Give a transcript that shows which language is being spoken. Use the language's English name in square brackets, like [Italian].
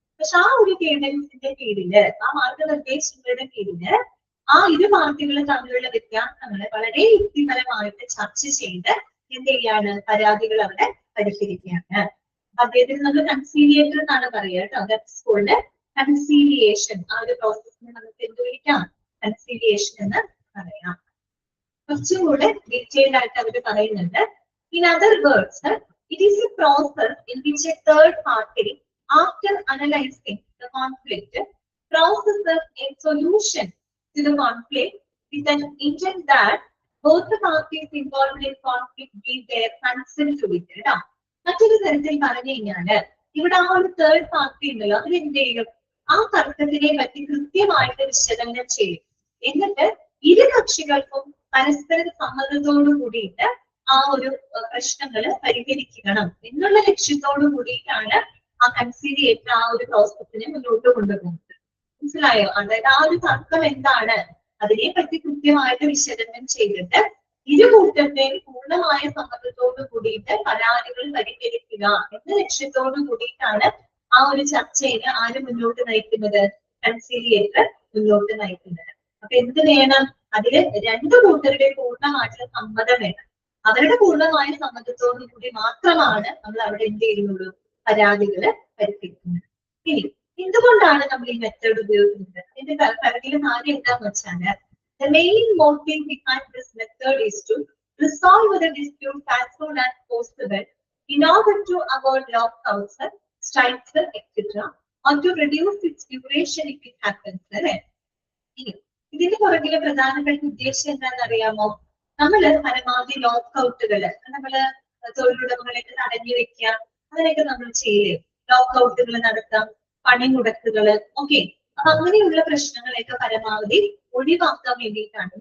[Malayalam] പക്ഷെ ആ ഒരു ഗൈഡൻസിന്റെ കീഴില്, ആ മാർഗനിർദ്ദേശങ്ങളുടെ കീഴില് ആ ഇരു പാർട്ടികൾ തമ്മിലുള്ള വ്യത്യാസങ്ങളെ വളരെ യുക്തിപരമായിട്ട് ചർച്ച ചെയ്ത് എന്ത് ചെയ്യാണ്, പരാതികൾ അവിടെ പരിഹരിക്കുകയാണ്. അദ്ദേഹത്തിന് നമ്മൾ കൺസീലിയേറ്റർ എന്നാണ് പറയുക കേട്ടോ. സ്കൂളില് കൺസീലിയേഷൻ, ആ ഒരു പ്രോസസ്സിനെ നമുക്ക് എന്ത് വിളിക്കാം, കൺസീലിയേഷൻ എന്ന് പറയാം. കുറച്ചും കൂടെ ഡീറ്റെയിൽഡ് ആയിട്ട് അവർ പറയുന്നുണ്ട്. [English] In other words, it is a process in which a third party after analysing the conflict processes a solution to the conflict with an intent that both the parties involved in conflict give their consent to it. [Malayalam] മറ്റൊരു തരത്തിൽ പറഞ്ഞു കഴിഞ്ഞാല് ഇവിടെ ആ ഒരു third party ഉണ്ടല്ലോ, അവരെന്ത് ചെയ്യും, ആ തർക്കത്തിനെ പറ്റി കൃത്യമായിട്ട് വിശകലനം ചെയ്യും. എന്നിട്ട് ഇരു കക്ഷികൾക്കും പരസ്പര സമ്മതത്തോടു കൂടിയിട്ട് ആ ഒരു പ്രശ്നങ്ങൾ പരിഹരിക്കണം എന്നുള്ള ലക്ഷ്യത്തോടു കൂടിയിട്ടാണ് ആ കൺസീലിയേറ്റർ ആ ഒരു പ്രോസസ്സിനെ മുന്നോട്ട് കൊണ്ടുപോകുന്നത്. മനസ്സിലായോ? അതായത് ആ ഒരു തർക്കം എന്താണ്, അതിനെ പറ്റി കൃത്യമായിട്ട് വിശകലനം ചെയ്തിട്ട് ഇരു കൂട്ടത്തെയും പൂർണ്ണമായ സമ്മതത്തോടു കൂടിയിട്ട് പരാതികൾ പരിഹരിക്കുക എന്ന ലക്ഷ്യത്തോടു കൂടിയിട്ടാണ് ആ ഒരു ചർച്ചയെ ആര് മുന്നോട്ട് നയിക്കുന്നത്, കൺസീലിയേറ്റർ മുന്നോട്ട് നയിക്കുന്നത്. അപ്പൊ എന്ത് വേണം, അതില് രണ്ടു കൂട്ടരുടെ പൂർണ്ണമായിട്ടുള്ള സമ്മതം വേണം. അവരുടെ പൂർണ്ണമായ സമ്മതത്തോടു കൂടി മാത്രമാണ് നമ്മൾ അവിടെ എന്ത് ചെയ്യുന്നുള്ളൂ, പരാതികള് പരിഹരിക്കുന്നത്. ഇനി എന്തുകൊണ്ടാണ് നമ്മൾ ഈ മെത്തേഡ് ഉപയോഗിക്കുന്നത്? ഇതിന്റെ പിറകിലും ആദ്യം എന്താന്ന് വെച്ചാല് [English] the main motive behind this method is to resolve the dispute as soon as possible in order to avoid lockouts, strikes, etc. or to reduce its duration if it happens. [Malayalam] ഇതിന്റെ പുറകിലെ പ്രധാനപ്പെട്ട ഉദ്ദേശം എന്താണെന്ന് അറിയാമോ? നമ്മള് പരമാവധി ലോക്കൗട്ടുകള്, നമ്മള് തൊഴിലുടമകളെയൊക്കെ തടഞ്ഞു വെക്കുക, അങ്ങനെയൊക്കെ നമ്മൾ ചെയ്യില്ലേ, ലോക്കൗട്ടുകൾ നടത്താം, പണിമുടക്കുകള്, ഓക്കെ. അപ്പൊ അങ്ങനെയുള്ള പ്രശ്നങ്ങളെയൊക്കെ പരമാവധി ഒഴിവാക്കാൻ വേണ്ടിയിട്ടാണ്.